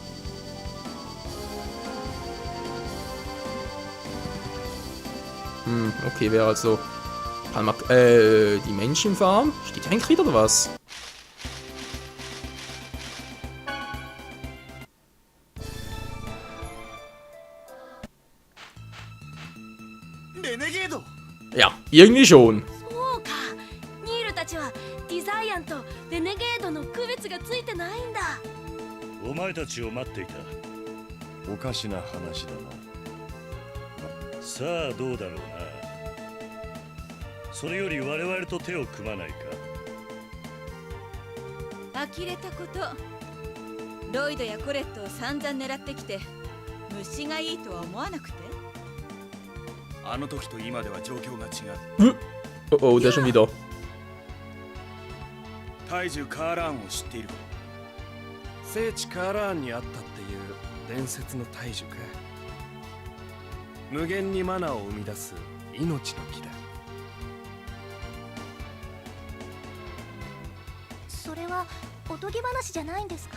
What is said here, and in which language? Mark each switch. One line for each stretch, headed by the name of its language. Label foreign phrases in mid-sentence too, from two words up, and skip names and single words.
German: Okay, wäre also die Menschenfarm. Steht hier ein Krieg oder was? Renegade! Ja, irgendwie schon.
Japanese: そうかニールたちはディザイアンとレネゲードの区別がついてないんだ。お前たちを待っていた。おかしな話だな。さあどうだろうな。それより我々と手を組まないか。呆れたこと。ロイドやコレットを散々狙ってきて虫がいいとは思わなくて。あの時と今では状況が違う。
German: Oh, der schon wieder.
Japanese: 大樹カーラーンを知っているか。聖地カーラーンにあったっていう伝説の大樹か。無限にマナーを生み出す命の木だ。それはおとぎ話じゃないんですか？